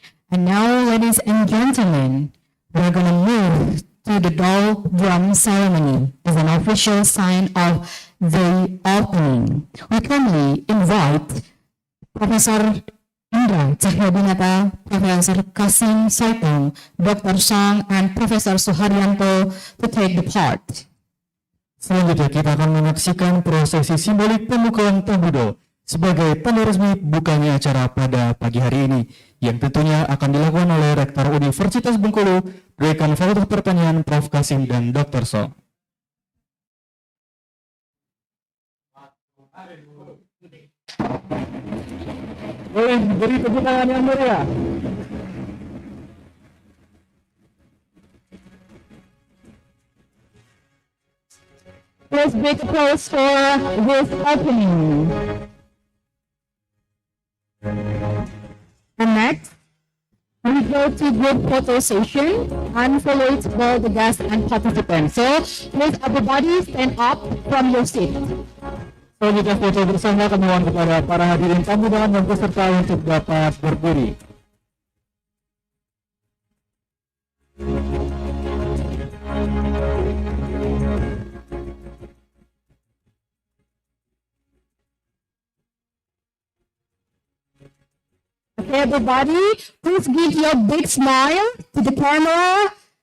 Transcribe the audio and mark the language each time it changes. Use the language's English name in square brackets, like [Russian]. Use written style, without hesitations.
[English] And now, ladies and gentlemen, we're going to move to the door drum ceremony as an official sign of the opening. We kindly invite Professor Indra Cahyadinata, Professor Kasem Soytong, Dr. Sang, and Professor Suharyanto to take the part. [Indonesian] Selanjutnya kita akan menyaksikan prosesi simbolik pembukaan Terpadu sebagai tanda resmi bukanya acara pada pagi hari ini, yang tentunya akan dilakukan oleh Rektor Universitas Bengkulu, Dekan Fakultas Pertanian Prof. Kasem dan Dr. Song. Boleh beri tepuk tangan yang meriah. [English] Please big applause for this opening. And next, we go to group photo session and follow it by the guests and participants. So, please everybody stand up from your seat. [Indonesian] Selanjutnya foto bersama kami mohon kepada para hadirin tamu dan peserta untuk dapat berdiri. [English] Okay, everybody, please give your big smile to the camera.